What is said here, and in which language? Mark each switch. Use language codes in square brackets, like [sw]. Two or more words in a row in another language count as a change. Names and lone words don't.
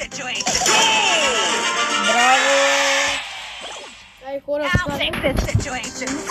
[en] situation. [bg] Браво! Ай, хора, [en] I'll [bg] това [en] fix this situation.